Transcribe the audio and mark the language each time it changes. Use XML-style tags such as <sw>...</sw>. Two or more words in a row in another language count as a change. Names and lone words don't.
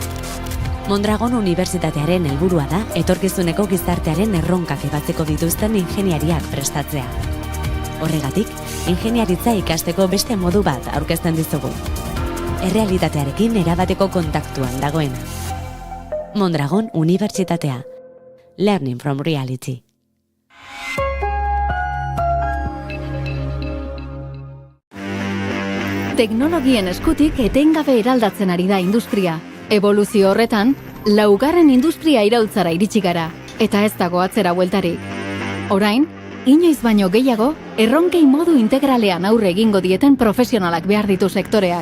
<eu>Mondragon Unibertsitatearen helburua da etorkizuneko gizartearen erronkak ebatzeko dituzten ingeniariak prestatzea. Horregatik, ingeniaritza ikasteko beste modu bat aurkezten dizugu. Errealitatearekin erabateko kontaktuan dagoena. Mondragon Unibertsitatea.</eu> <en>Learning from reality.</en> <eu>Teknologien eskutik etengabe eraldatzen ari da industria. Eboluzio horretan, laugarren industria iraultzara iritsi gara, eta ez dago atzera bueltarik. Orain, inoiz baino gehiago, erronkei modu integralean aurre egingo dieten profesionalak behar ditu sektoreak.</eu>